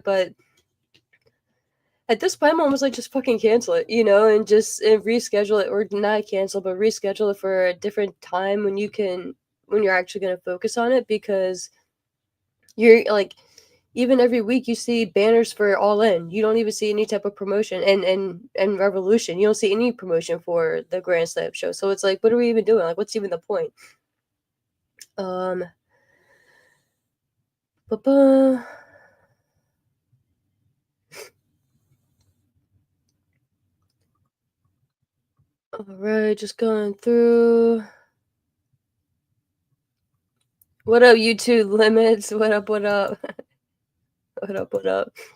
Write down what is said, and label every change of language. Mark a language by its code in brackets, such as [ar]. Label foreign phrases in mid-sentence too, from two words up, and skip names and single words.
[en] But at this point, I'm almost like just fucking cancel it, and just reschedule it, or not cancel, but reschedule it for a different time when you're actually gonna focus on it, because you're like, even every week you see banners for All In. You don't even see any type of promotion, and Revolution. You don't see any promotion for the Grand Slam show. So it's like, what are we even doing? Like, what's even the point? Um, ba-ba. All right, just going through. What up, YouTube limits? What up? What up? What up? What up?